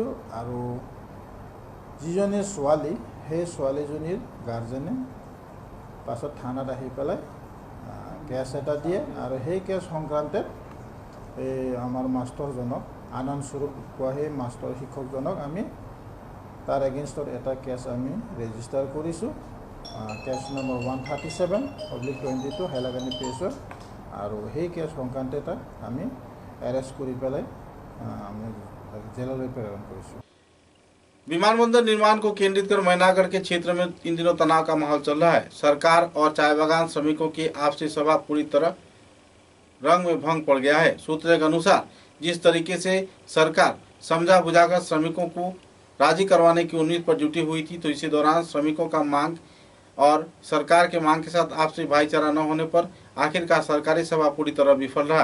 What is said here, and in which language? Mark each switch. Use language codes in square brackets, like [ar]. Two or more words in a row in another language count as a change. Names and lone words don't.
[as] আৰু যিজনী ছোৱালী, সেই ছোৱালীজনীৰ গাৰ্জেনে পাছত থানাত আহি পেলাই কেছ এটা দিয়ে, আৰু সেই কেছ সংক্ৰান্তে এই আমাৰ মাষ্টৰজনক, আনন্দ স্বৰূপ কোৱা সেই মাষ্টৰ শিক্ষকজনক আমি তাৰ এগেইনষ্টত এটা কেছ আমি ৰেজিষ্টাৰ কৰিছোঁ। [en] case number [as] 137/22 হাইলাকান্দি প্ৰেছৰ আৰু সেই কেছ সংক্ৰান্তে তাক আমি এৰেষ্ট কৰি পেলাই আমি জেললৈ প্ৰেৰণ কৰিছোঁ। [hi] विमानबंदर निर्माण को केंद्रित कर मैनागढ़ के क्षेत्र में इन दिनों तनाव का माहौल चल रहा है। सरकार और चाय बागान श्रमिकों की आपसी सभा पूरी तरह रंग में भंग पड़ गया है। सूत्रों के अनुसार जिस तरीके से सरकार समझा बुझाकर श्रमिकों को राजी करवाने की उम्मीद पर जुटी हुई थी, तो इसी दौरान श्रमिकों का मांग और सरकार के मांग के साथ आपसी भाईचारा न होने पर आखिरकार सरकारी सभा पूरी तरह विफल रहा।